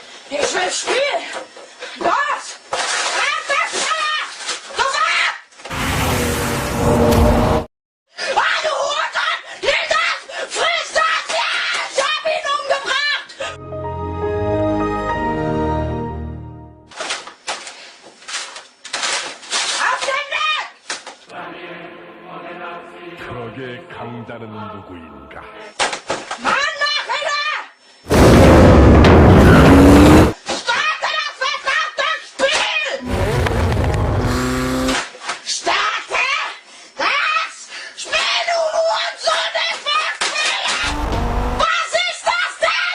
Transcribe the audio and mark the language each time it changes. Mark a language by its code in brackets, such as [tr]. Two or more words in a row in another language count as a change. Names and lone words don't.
[de] Ich will spielen! Los! Ah, du Hurensohn! Nimm das! Friss das! Ja! Ich hab ihn umgebracht! Auf den Weg! [ko] 적의 강자는 누구인가? [de] Mann, mach wieder! Starte das verdammte Spiel! Starte das Spiel, du Hurensohn! Ich verstehe! Was ist das denn?